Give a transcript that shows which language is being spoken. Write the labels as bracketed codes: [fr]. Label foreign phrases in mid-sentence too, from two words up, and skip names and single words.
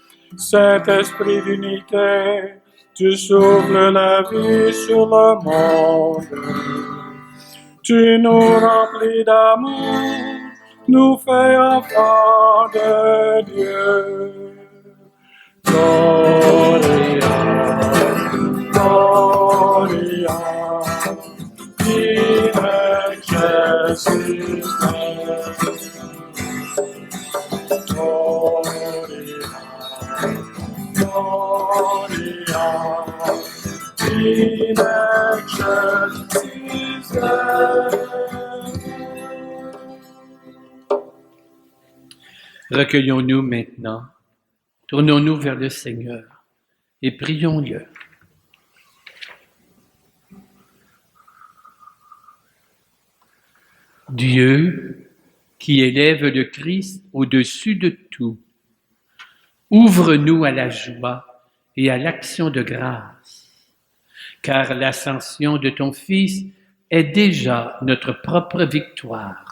[fr] Saint-Esprit d'unité, tu souffles la vie sur le monde. Tu nous remplis d'amour, nous fais enfants de Dieu. [la] Gloria, Gloria, in excelsis Gloria, Gloria, in excelsis [fr] Recueillons-nous maintenant, tournons-nous vers le Seigneur et prions-le. Dieu, qui élève le Christ au-dessus de tout, ouvre-nous à la joie et à l'action de grâce, car l'ascension de ton Fils est déjà notre propre victoire.